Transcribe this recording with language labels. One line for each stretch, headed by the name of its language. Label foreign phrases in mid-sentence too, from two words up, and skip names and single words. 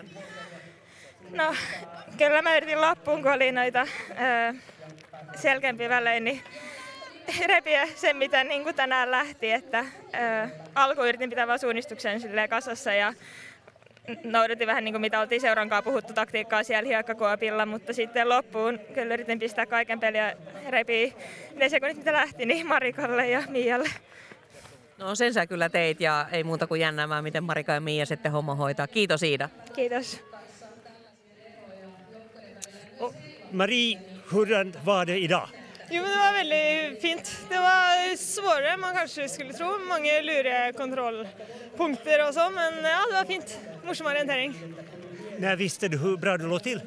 Finnish: No kyllä mä yritin loppuun, kun oli noita selkeämpiä välejä, niin repiä sen, mitä tänään lähti, että alkuun yritin pitää vaan suunnistuksen kasassa ja noudatin vähän mitä oltiin seurankaan puhuttu taktiikkaa siellä hiekkakuopilla, mutta sitten loppuun kyllä yritin pistää kaiken peliä repii ne sekunnit, mitä lähti, niin Marikalle ja Mialle. No sen sä kyllä teit ja ei muuta kuin jännäämään, miten Marika ja Mia sitten homma hoitaa. Kiitos Iida. Kiitos.
Swedish: Marie, hur var det idag? Jo, men det var väldigt fint. Det var svårare än man kanske skulle tro. Många luriga kontrollpunkter och så, men ja, det var fint. Morsom orientering. När visste du hur bra du låg till?